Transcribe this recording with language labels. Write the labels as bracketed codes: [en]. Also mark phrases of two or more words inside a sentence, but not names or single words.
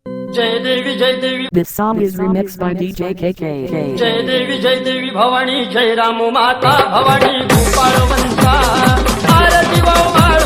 [mr] जय देवी जय देवी. [en] This song is remixed by DJ KK. [mr] जय देवी भवानी जय राम माता भवानी गोपाळ वंशा आरती वाव